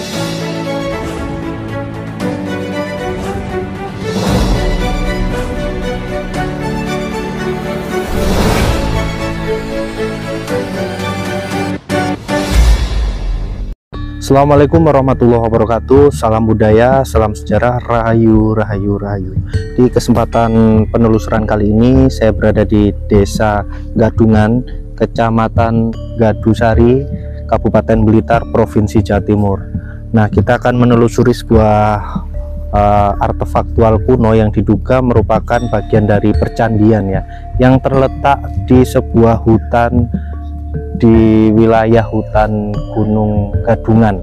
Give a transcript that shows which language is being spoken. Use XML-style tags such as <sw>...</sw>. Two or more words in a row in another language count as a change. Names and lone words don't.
<ar>Assalamualaikum warahmatullahi wabarakatuh.</ar> <id>Salam budaya, salam sejarah, rahayu, rahayu, rahayu. Di kesempatan penelusuran kali ini saya berada di Desa Gadungan, Kecamatan Gadusari, Kabupaten Blitar, Provinsi Jawa Timur. Nah, kita akan menelusuri sebuah artefaktual kuno yang diduga merupakan bagian dari percandian ya, yang terletak di sebuah hutan di wilayah hutan Gunung Gadungan.</id>